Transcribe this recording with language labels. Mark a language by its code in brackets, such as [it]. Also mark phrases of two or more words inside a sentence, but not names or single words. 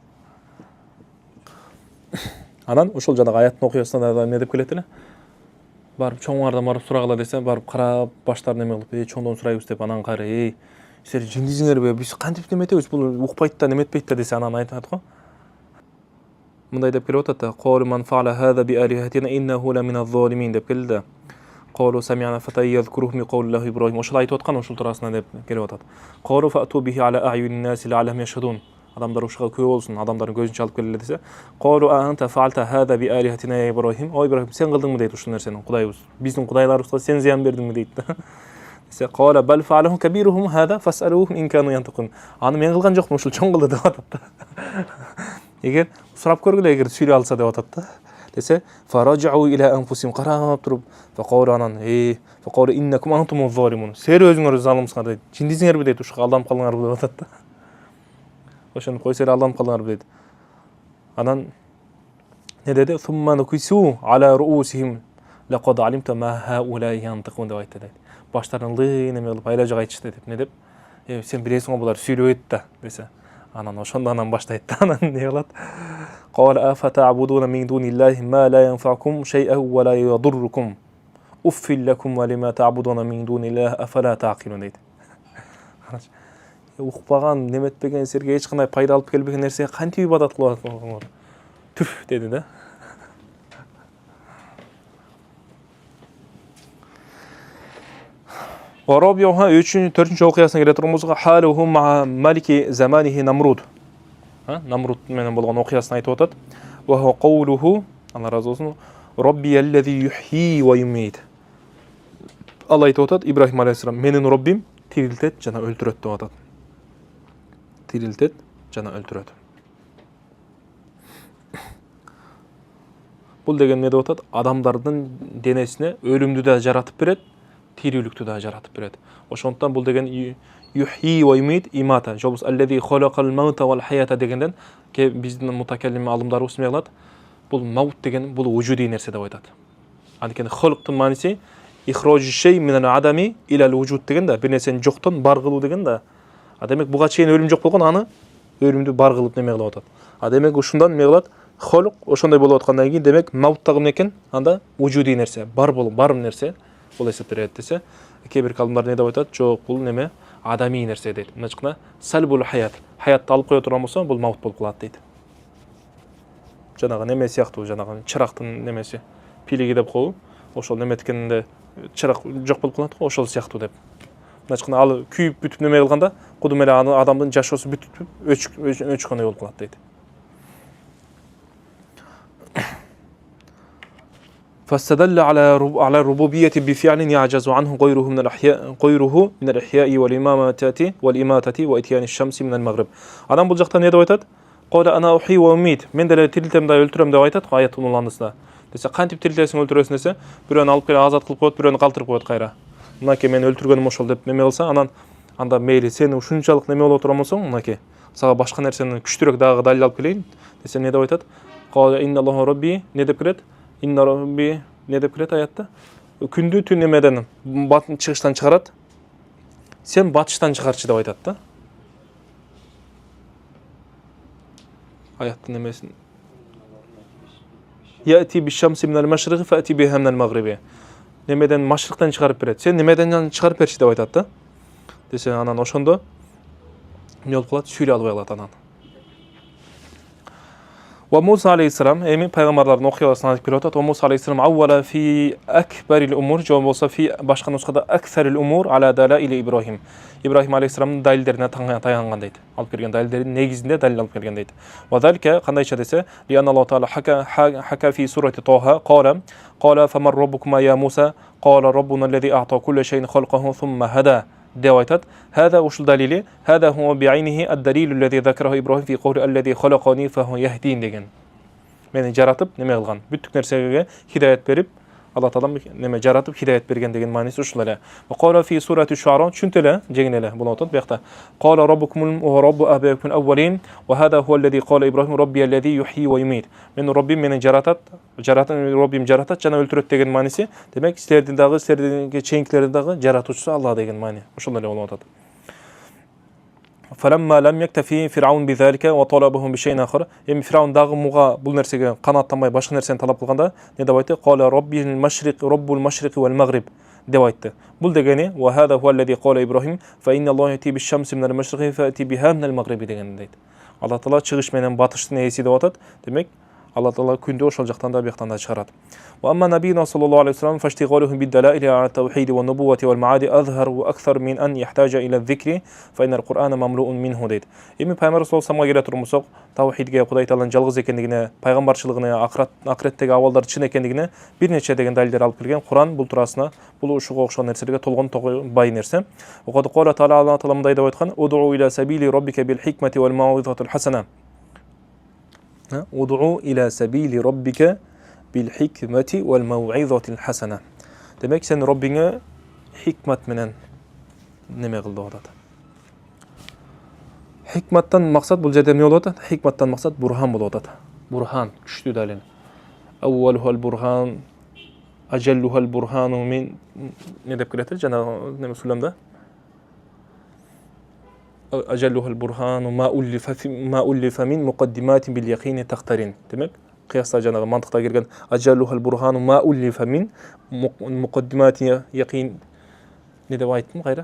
[ky] Анан ошол жанагы аяттын окуясына да эмне деп келет эле? барып чоңардан барып сурагыла десе, барып карап баштарын эме кылып, чоңдон сурайбыз деп анан кары, силер жиндисиңерби, биз кантип неметебиз, бул укпайт да неметпейт да десе, анан айтат го. Мындай деп келип атат да, [ar] "قالوا من فعل هذا بآلهتنا إنه لمن الظالمين" [ky] деп келди. [ar] "قالوا سمعنا فتى يذكره من قول إبراهيم." [ky] Ошол айтып аткан ошол турасына деп келип атат. [ar] "قالوا فأتوا به على أعين الناس لعلهم يشهدون." [ky] Адамдар ушуга күбө болсун, адамдардын көзүнчө алып келели десе, [ar] "قالوا أنت فعلت هذا بآلهتنا يا إبراهيم." [ky] О Ибрахим, сен кылдыңбы дейт ушул нерсени, Кудайыбыз. Биздин кудайларыбызга сен зыян бердиңби дейт. Десе, [ar] "قال بل فعله كبيرهم هذا فاسألوهم إن كانوا ينطقون." [ky] Аны мен кылган жокмун, ушул чоң кылды деп атат да. Эгер сурап көргүлө, эгер сүйлөй алса деп атат да. Десе, [ar] "فرجعوا إلى أنفسهم" [ky] карап туруп, [ar] "Faqawlu анан, فقالوا إنكم أنتم الظالمون." [ky] Силер өзүңөр залымсыңар дейт. Жиндисиңерби дейт, ушуга алданып калдыңарбы деп атат да. Ошону койсо эле алданып калдыңарбы дейт. Анан не деди? [ar] "ثم نكسوا على رؤوسهم لقد علمت ما هؤلاء ينطقون" [ky] деп айтты дейт. Баштарын лыйын эме кылып айла жок айтышты деп. Не деп? Сен билесиң го булар сүйлөйт да десе. Анан ошондо анан баштайт да. Анан не кылат? [ar] "قال أفتعبدون من دون الله ما لا ينفعكم شيئا ولا يضركم. أف لكم ولما تعبدون من دون الله أفلا تعقلون" дейт. [ky] Укпаган, неметпеген, силерге эч кандай пайда алып келбеген нерсеге кантип ибадат кылып атасыңар? Түф деди да. [ar] Варабиуха [ky] 3-4 окуясына келе турганбызга [ar] حاله مع ملك زمانه Намруд. [ky] Намруд менен болгон окуясын айтып атат. [ar] وهو قوله, [ky] Алла разы болсун, [ar] "ربي الذي يحيي ويميت." [ky] Алла айтып атат, Ибрахим алейхиссалам, "Менин Роббим тирилтет жана өлтүрөт" деп атат. Тирилтет жана өлтүрөт. Бул деген эмне деп атат? Адамдардын денесине өлүмдү да жаратып берет, тирүүлүктү да жаратып берет. Ошондон бул деген [ar] يحيي ويميت [ky] имата, жобус [ar] الذي خلق الموت والحياة [ky] дегенден биздин мутакаллим алымдарыбыз эме кылат? Бул маут деген бул вujudi нерсе деп айтат. Анткени холуктун мааниси [ar] إخراج شيء من العدم إلى الوجود [ky] деген да, бир нерсени жоктон бар кылуу деген да. Демек буга чейин өлүм жок болгон, аны өлүмдү бар кылып неме кылып атат. Демек ушундан эме кылат? Холук ошондой болуп аткандан кийин демек маут дагы эмне экен? Анда вujudi нерсе, бар болуп, бар нерсе бул эсептелет десе, кээ бир калымдар не деп айтат? Жок, бул неме? Адами нерсе дейт. Мындачкына [ar] سلب الحياة. [ky] Хаятты алып кое турган болсо, бул маут болуп калат дейт. Жанагы неме сыяктуу, жанагы чырактын немеси, пилиги деп коебу. Ошол неметкенде чырак жок болуп калат го, ошол сыяктуу деп. Мындачкына ал күйүп бүтүп неме кылганда, кудум эле адамдын жашоосу бүтүп өчкөндөй болуп калат дейт. [ar] فاستدل على الربوبية بفعل يعجز عنه غيره من الإحياء والإماتة وإتيان الشمس من المغرب. [ky] Адам бул жакта не деп айтат? [ar] قال أنا أحيي وأميت. [ky] Мен деле тирилтем да өлтүрөм деп айтат го аяттын уландысында. Десе, кантип тирилтесиң, өлтүрөсүң десе, бирөөнү алып келип азат кылып коет, бирөөнү калтырып коет кайра. Мынакей мен өлтүргөнүм ошол деп неме кылса, анан анда мейли сени ушунчалык неме болуп турган болсоң, мынакей сага башка нерсени күчтүрөөк дагы далил алып келейин десе, не деп айтат? [ar] قال إن الله ربي, [ky] не деп келет? [ar] إن ربي, [ky] не деп келет аятта? Күндү түн немеден батын чыгыштан чыгарат. Сен батыштан чыгарчы деп айтат да. Аяттын немесин. [ar] يأتي بالشمس من المشرق فأت بها من المغرب. [ky] Немеден машрыктан чыгарып берет. Сен немеден чыгарып берчи деп айтат да. Десе, анан ошондо эмне болуп калат? Сүйлөй албай калат анан. [ar] وموسى عليه السلام [ky] эми пайгамбарлардын окуясын айтып келип атат. [ar] وموسى عليه السلام أول في أكبر الأمور [ky] жооп болсо [ar] في [ky] башка нускада [ar] أكثر الأمور على دلائل إبراهيم. [ky] Ибрахим алейхиссаламдын далилдерине таянган дейт. Алып келген далилдердин негизинде далил алып келген дейт. وذلك кандайча десе, [ar] لأن الله تعالى حكى في سورة طه قال فمن ربكما يا موسى قال ربنا الذي أعطى كل شيء خلقه ثم هدى [ky] деп айтат. هذا ушул далили, [ar] هذا هو بعينه الدليل الذي ذكره إبراهيم في قول الذي خلقني فهو يهدين [ky] деген. Мени жаратып неме кылган, бүттүк нерсеге хидаят берип, Алла Таала неме жаратып хидаят берген деген мааниси ушул эле. [ar] وقال في سورة الشعراء, [ky] түшүнтү эле, жеңил эле болуп атат буякта. [ar] قال ربكم ورب آبائكم الأولين وهذا هو الذي قال إبراهيم ربي الذي يحيي ويميت. [ky] Менин Роббим мени жаратат, Роббим жаратат жана өлтүрөт деген мааниси. Демек, силердин дагы, силердин чейинкилердин дагы жаратуучусу Алла деген маани. Ошол эле болуп атат. [ar] فلما لم يكتفي فرعون بذلك وطلبهم بشيء آخر. [ky] Эми Фираун дагы муга бул нерсеге канааттанбай башка нерсени талап кылганда не деп айтты? [ar] قال رب المشرق رب المشرق والمغرب [ky] деп айтты. Бул дегени [ar] وهذا هو الذي قال إبراهيم فإن الله يأتي بالشمس من المشرق فأتي بها من المغرب [ky] деген дейт. Алла Таала чыгыш менен батыштын ээси деп атат. Демек Алла Таала күндү ошол жактан да бияктан да чыгарат. [ar] وأما نبينا صلى الله عليه وسلم فاشتغالهم بالدلائل على التوحيد والنبوة والمعاد أظهر وأكثر من أن يحتاج إلى الذكر فإن القرآن مملوء منه дейт. [ky] Эми пайгамбар [ar] صلى الله عليه وسلم [ky] келе турмусак, тавхидге, Кудай Тааланын жалгыз экендигине, пайгамбарчылыгына, акыреттеги абалдар чын экендигине бир нече деген далилдер алып келген. Куран бул туурасында, бул ушуга окшогон нерселерге толгон бай нерсе. Окады Кула Таала Алла Таала мындай деп айткан: [ar] "ادع إلى سبيل ربك بالحكمة والموعظة الحسنة." ادع إلى سبيل ربك بالحكمة والموعظة الحسنة. [ky] Демек сен Раббиңе хикмат менен неме кыл деп атат. Хикматтан максат бул жерде эмне болуп атат? Хикматтан максат бурхан болуп атат. Бурхан күчтүү далил. [ar] أولها البرهان أجلها البرهان من [ky] не деп келет жана неме сүлөмдө? [ar] أجلها البرهان ما ألف من مقدمات باليقين تحترين. [ky] Демек кыяста жанагы мантыкта келген [ar] أجلها البرهان ما ألف من مقدمات يقين [ky] не деп айттым кайра?